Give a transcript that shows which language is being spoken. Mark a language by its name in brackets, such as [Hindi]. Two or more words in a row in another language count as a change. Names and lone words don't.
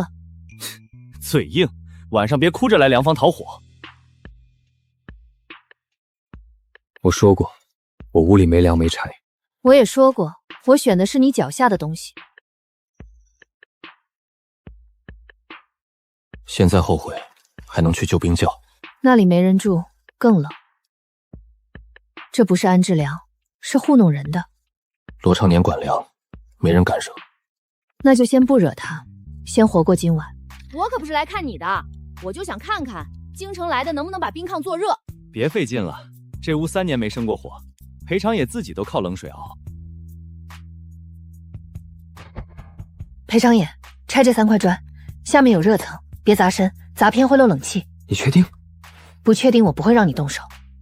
[Chinese] 嘴硬，晚上別哭着來糧房討火。我說過，我屋裡沒糧沒柴。我也說過，我選的是你腳下的東西。現在後悔，還能去救兵窖？那裡沒人住，更冷。這不是安置糧，是糊弄人的。羅長年管糧，沒人敢惹。那就先不惹他，先活過今晚。我可不是來看你的，我就想看看京城來的能不能把冰炕做熱。別費勁了，這屋3年沒生過火，裴長野自己都靠冷水熬。裴長野，拆這3塊磚，下面有熱層，別砸身，砸偏會漏冷氣。你確定？不確定，我不會讓你動手。